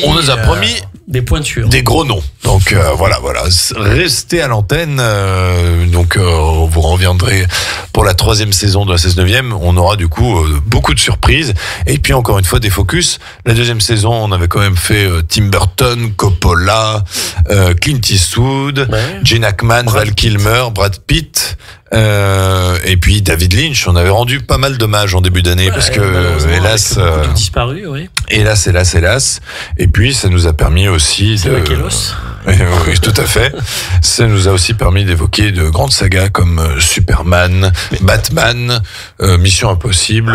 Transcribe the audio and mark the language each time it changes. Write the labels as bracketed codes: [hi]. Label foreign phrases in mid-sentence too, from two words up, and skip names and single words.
[fr] des pointures, des gros noms. Donc voilà, restez à l'antenne. Vous reviendrez pour la 3e saison de la 16/9e. On aura du coup beaucoup de surprises. Et puis encore une fois des focus. La 2e saison, on avait quand même fait Tim Burton, Coppola, Clint Eastwood, Gene Hackman, Val Kilmer, Brad Pitt. Et puis David Lynch. On avait rendu pas mal d'hommages en début d'année parce que hélas, beaucoup de disparus, oui. Hélas. Et puis ça nous a permis aussi oui, tout à fait. Ça nous a aussi permis d'évoquer de grandes sagas comme Superman, Batman, Mission Impossible.